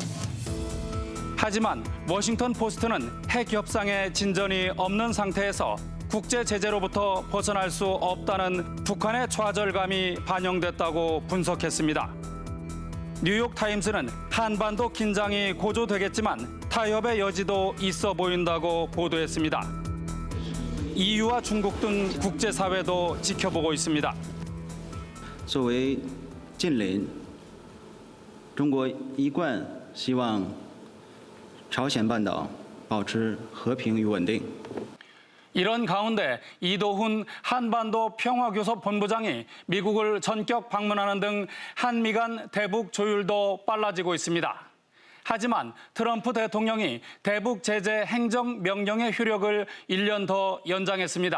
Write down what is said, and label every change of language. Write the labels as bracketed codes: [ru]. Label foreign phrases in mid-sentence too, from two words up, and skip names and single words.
[ko] 하지만 워싱턴 포스트는 핵 협상에 진전이 없는 상태에서 국제 제재로부터 벗어날 수 없다는 북한의 좌절감이 반영됐다고 분석했습니다. 뉴욕 타임스는 한반도 긴장이 고조되겠지만 타협의 여지도 있어 보인다고 보도했습니다. EU와 중국 등 국제사회도 지켜보고 있습니다. [zh] 作为近邻，中国一贯希望朝鲜半岛保持和平与稳定。 [ko] 이런 가운데 이도훈 한반도 평화교섭 본부장이 미국을 전격 방문하는 등 한미 간 대북 조율도 빨라지고 있습니다. 하지만 트럼프 대통령이 대북 제재 행정 명령의 효력을 1년 더 연장했습니다.